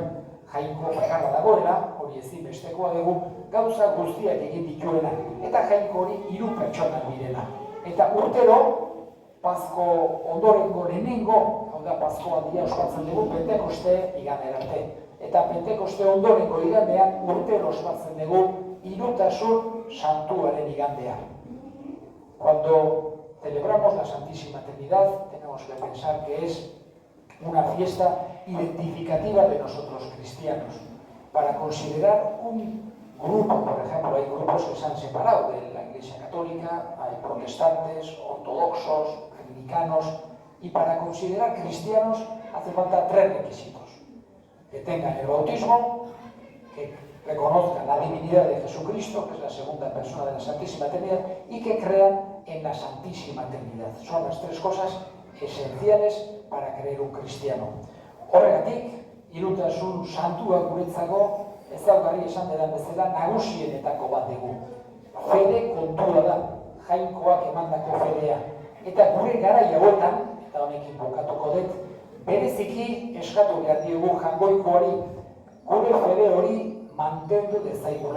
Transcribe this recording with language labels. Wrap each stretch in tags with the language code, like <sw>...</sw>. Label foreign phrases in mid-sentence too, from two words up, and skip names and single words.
<eu>Jainko bakarra dagoela, hori ezinbestekoa dugu, gauza guztiak egin dituena, eta jainko hori 3 pertsonak direla. Eta urtero, Pasko ondorengo lehenengo, hau da Paskoaldia ospatzen dugu, Pentekoste igandera arte. Eta Pentekoste ondorengo igandean urtero ospatzen dugu Hirutasun Santuaren igandea.</eu> <es>Cuando celebramos la Santísima Trinidad, tenemos que pensar que es una fiesta identificativa de nosotros cristianos, para considerar un grupo, por ejemplo, hay grupos que se han separado de la Iglesia Católica, hay protestantes, ortodoxos, anglicanos, y para considerar cristianos hace falta 3 requisitos: que tengan el bautismo, que reconozcan la divinidad de Jesucristo, que es la segunda persona de la Santísima Trinidad, y que crean en la Santísima Trinidad. Son las 3 cosas esenciales para creer un cristiano.</es> <eu>Horregatik, Hirutasun Santua guretzako ezaugarri esan dedan bezala nagusienetako bat dugu. Fede kontua da, jainkoak emandako fedea. Eta gure garai hauetan, eta honekin bukatuko dut, bereziki eskatu behar diogu jangoikoari, gure fede hori mantendu dezaigula.</eu>